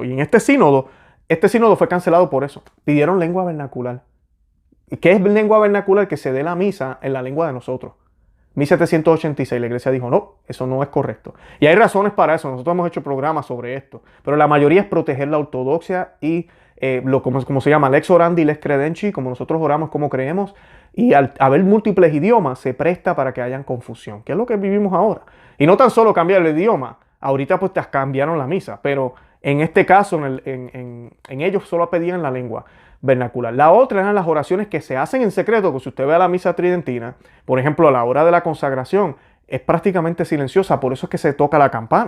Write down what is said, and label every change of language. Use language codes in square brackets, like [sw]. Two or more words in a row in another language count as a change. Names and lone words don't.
[es] Y en este sínodo fue cancelado por eso. Pidieron lengua vernacular. ¿Qué es lengua vernacular? Que se dé la misa en la lengua de nosotros. 1786 la iglesia dijo, no, eso no es correcto. Y hay razones para eso. Nosotros hemos hecho programas sobre esto, pero la mayoría es proteger la ortodoxia y como se llama, [la] lex orandi, lex credenci, [es] como nosotros oramos, como creemos, y al haber múltiples idiomas se presta para que hayan confusión, que es lo que vivimos ahora. Y no tan solo cambiar el idioma, ahorita pues te cambiaron la misa, pero en este caso, en ellos solo pedían la lengua. vernacular. La otra eran las oraciones que se hacen en secreto, que si usted ve a la misa tridentina, por ejemplo, a la hora de la consagración, es prácticamente silenciosa, por eso es que se toca la campana.